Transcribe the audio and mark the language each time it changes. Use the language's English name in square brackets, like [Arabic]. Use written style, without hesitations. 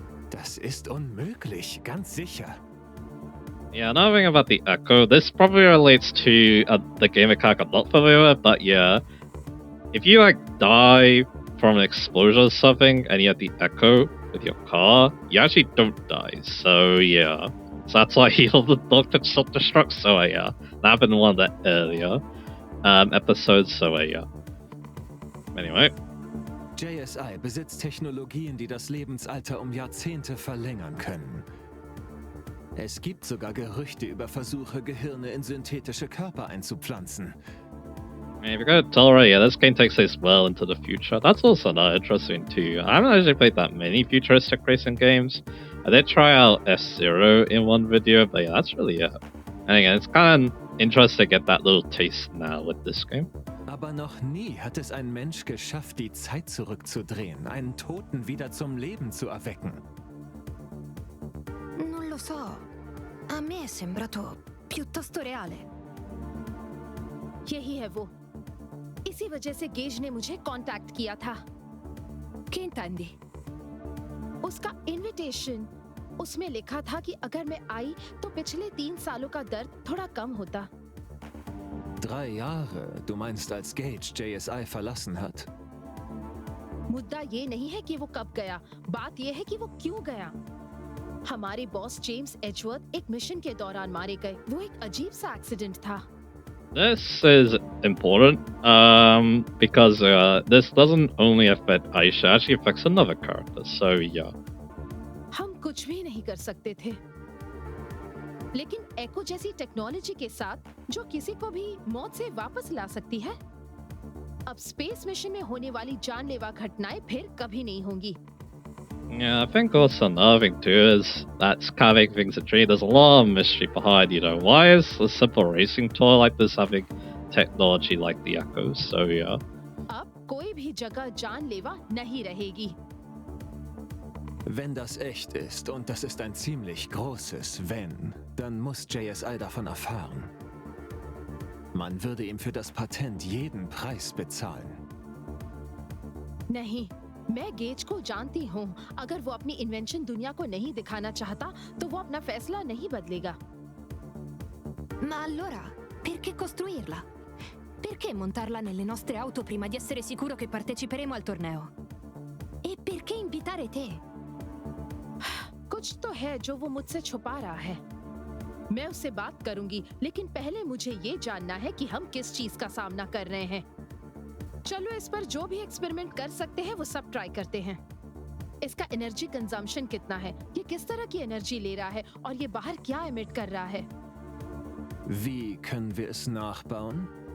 [German] Das ist unmöglich, ganz sicher. [English] Yeah, another thing about the Echo, this probably relates to the game mechanic I'm not familiar with, but yeah, if you like die from an explosion or something and you have the Echo, with your car, you actually don't die. So yeah. So that's why he the dog could self-destruct. So yeah. That happened in one of the earlier episodes. So yeah. Anyway. [German] JSI besitzt Technologien, die das Lebensalter um Jahrzehnte verlängern können. Es gibt sogar Gerüchte über Versuche, Gehirne in synthetische Körper einzupflanzen. [English] If you're going to tell right, yeah, this game takes place well into the future. That's also not interesting too. I haven't actually played that many futuristic racing games. I did try out F-Zero in one video, but yeah, that's really it. And again, it's kind of interesting to get that little taste now with this game. [German] Aber noch nie hat es ein Mensch geschafft, die Zeit zurückzudrehen, einen Toten wieder zum Leben zu erwecken. [Italian] Non lo so. A me è sembrato piuttosto reale. [Hindi] यही है वो. इसी वजह से gauge ने मुझे contact किया था. [Italian] Che intendi? [Hindi] उसका इनविटेशन, उसमें लिखा था कि अगर मैं आई तो पिछले 3 सालों का दर्द थोड़ा कम होता. [German] 3 Jahre, du meinst, als Gage JSI verlassen hat? [Hindi] मुद्दा ये नहीं है कि वो कब गया, बात ये है कि वो क्यों गया. हमारे बॉस जेम्स एजवर्थ एक मिशन के दौरान मारे गए. वो एक अजीब सा एक्सीडेंट था. [English] This is important because this doesn't only affect Aisha, it actually affects another character. So yeah. [Hindi] हम कुछ भी नहीं कर सकते थे. लेकिन एको जैसी टेक्नोलॉजी के साथ जो किसी को भी मौत से वापस ला सकती है. अब स्पेस मिशन में होने वाली जानलेवा घटनाएं फिर कभी नहीं होंगी. [English] Yeah, I think also another thing too is that's kind of making things intriguing. There's a lot of mystery behind, why is a simple racing toy like this having technology like the Echoes? So yeah. [Hindi] अब कोई भी जगह जानलेवा नहीं रहेगी. [German] Wenn das echt ist, und das ist ein ziemlich großes Wenn, dann muss JSI davon erfahren. Man würde ihm für das Patent jeden Preis bezahlen. [Hindi] नहीं, मैं gauge को जानती हूँ. अगर वो अपनी इन्वेंशन दुनिया को नहीं दिखाना चाहता, तो वो अपना फैसला नहीं बदलेगा. [Italian] Ma allora, perché costruirla? Perché montarla nelle nostre auto prima di essere sicuro che parteciperemo al torneo? E perché invitare te? [Hindi] कुछ तो है जो वो मुझसे छुपा रहा है. मैं उससे बात करूंगी, लेकिन पहले मुझे ये जानना है कि हम किस चीज का सामना कर रहे हैं. चलो इस पर जो भी एक्सपेरिमेंट कर सकते हैं वो सब ट्राई करते हैं. इसका एनर्जी कंजम्पशन कितना है, ये किस तरह की एनर्जी ले रहा है और ये बाहर क्या एमिट कर रहा है. [German] Wie können wir es nachbauen?